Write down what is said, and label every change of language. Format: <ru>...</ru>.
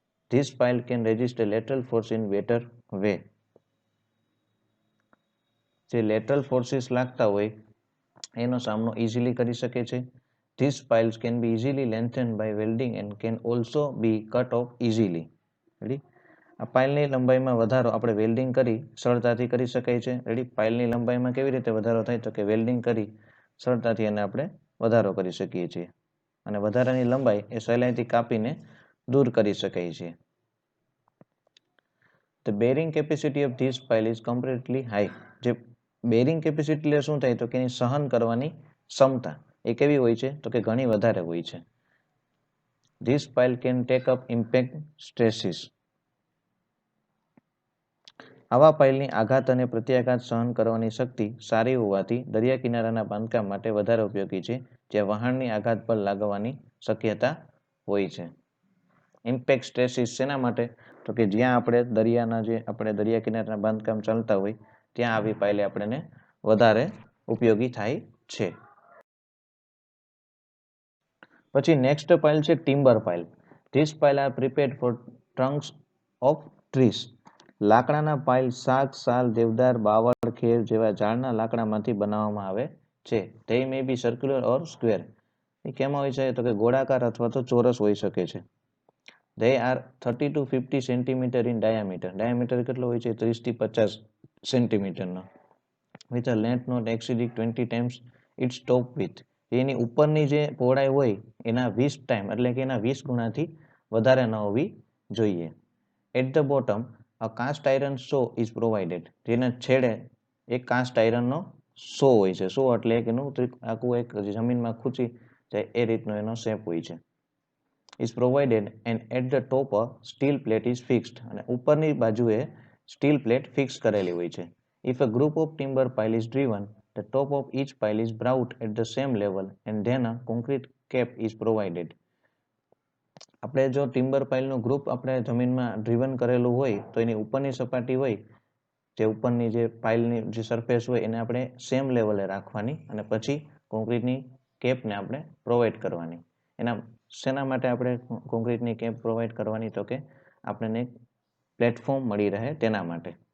<en>This pile can resist the lateral force in better way.</en> <gu>જે lateral forces લાગતા હોય એનો સામનો ઇઝીલી કરી શકે છે.</gu> <en>These piles can be easily lengthened by welding and can also be cut off easily. Ready?</en> <gu>આ પાઇલની લંબાઈમાં વધારો આપણે વેલ્ડિંગ કરી સરળતાથી કરી શકાય છે. રેડી? પાઇલની લંબાઈમાં કેવી રીતે વધારો થાય તો કે વેલ્ડિંગ કરી સરળતાથી એને આપણે વધારો કરી શકીએ છીએ અને વધારાની લંબાઈ એ સહેલાઈથી કાપીને દૂર કરી શકાય છે.</gu> <en>The bearing capacity of this pile is comparatively high.</en> <gu>જે બેરિંગ કેપેસિટી એટલે શું થાય તો કે એની સહન કરવાની ક્ષમતા એ કેવી હોય છે તો કે ઘણી વધારે હોય છે.</gu> <en>This pile can take up impact stresses.</en> <gu>આવા પાઇલની આઘાત અને પ્રત્યાઘાત સહન કરવાની શક્તિ સારી હોવાથી દરિયા કિનારાના બાંધકામ માટે વધારે ઉપયોગી છે, જ્યાં વહાણની આઘાત પર લાગવાની શક્યતા હોય છે. ઇમ્પેક્ટ સ્ટ્રેસીસ શેના માટે તો કે જ્યાં આપણે દરિયા કિનારાના બાંધકામ ચાલતા હોય ત્યાં આવી પાઇલે આપણને વધારે ઉપયોગી થાય છે. પછી નેક્સ્ટ પાઇલ છે timber pile.</gu> <en>This pile are prepared for trunks of trees.</en> <gu>લાકડાના પાઇલ શાક, સાલ, દેવદાર, બાવળ, ખેર જેવા ઝાડના લાકડામાંથી બનાવવામાં આવે છે.</gu> <en>They may be circular or square.</en> <gu>એ કેમાં હોય છે તો કે ગોળાકાર અથવા તો ચોરસ હોઈ શકે છે.</gu> <en>They are 30 to 50 centimeter in diameter.</en> <gu>Diameter કેટલો હોય છે 30 થી 50 સેન્ટીમીટરનો.</gu> <en>With a length not exceeding 20 times its top width.</en> <gu>એની ઉપરની જે પહોળાઈ હોય એના 20 ટાઈમ એટલે કે એના 20 ગુણાથી વધારે ન હોવી જોઈએ.</gu> <en>At the bottom a cast iron saw is provided.</en> <gu>જેના છેડે એક કાસ્ટ આયરનનો સો હોય છે. સો એટલે એક એનું આખું એક જમીનમાં ખૂંચી જાય એ રીતનો એનો શેપ હોય છે.</gu> <en>Is provided and at the top a steel plate is fixed.</en> <gu>અને ઉપરની બાજુએ સ્ટીલ પ્લેટ ફિક્સ કરેલી હોય છે.</gu> <en>If a group of timber pile is driven, the top of each pile is brought at the same level and then a concrete cap is provided.</en> <gu>આપણે જો timber પાઇલનું group આપણે જમીનમાં driven કરેલું હોય તો એની ઉપરની સપાટી હોય જે ઉપરની જે પાઇલની જે સરફેસ હોય એને આપણે સેમ લેવલે રાખવાની અને પછી કોન્ક્રીટની કેપને આપણે પ્રોવાઈડ કરવાની. એના શેના માટે આપણે કોન્ક્રીટની કેપ પ્રોવાઈડ કરવાની તો કે આપણને પ્લેટફોર્મ મળી રહે તેના માટે.</gu>